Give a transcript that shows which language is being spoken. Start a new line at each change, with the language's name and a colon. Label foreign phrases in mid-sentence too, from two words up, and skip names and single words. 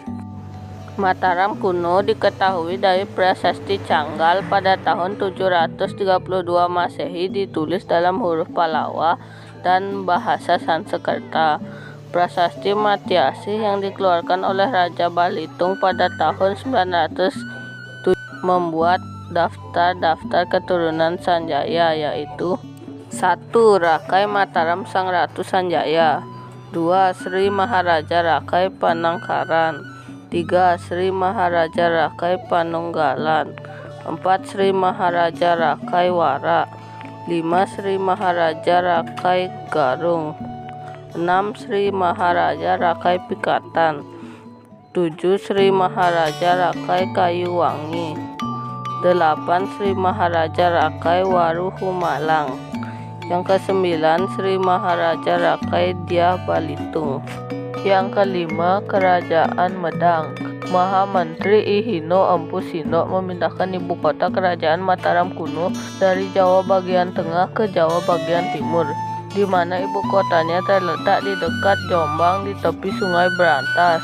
Indonesian: Mataram kuno diketahui dari Prasasti Canggal pada tahun 732 Masehi, ditulis dalam huruf Pallava dan bahasa Sanskerta. Prasasti Matyasi yang dikeluarkan oleh Raja Balitung pada tahun 900 membuat daftar keturunan Sanjaya, yaitu 1. Rakai Mataram Sang Ratu Sanjaya. 2. Sri Maharaja Rakai Panangkaran. 3. Sri Maharaja Rakai Panunggalan. 4. Sri Maharaja Rakai Wara. 5. Sri Maharaja Rakai Garung. 6. Sri Maharaja Rakai Pikatan. 7. Sri Maharaja Rakai Kayuwangi. 8. Sri Maharaja Rakai Waruhumalang. Yang ke-9, Sri Maharaja Rakai Dyah Balitung. Yang ke-5, Kerajaan Medang. Maha Menteri I Hino Empu Sindok memindahkan ibu kota Kerajaan Mataram kuno dari Jawa bagian tengah ke Jawa bagian timur, di mana ibu kotanya terletak di dekat Jombang di tepi Sungai Berantas.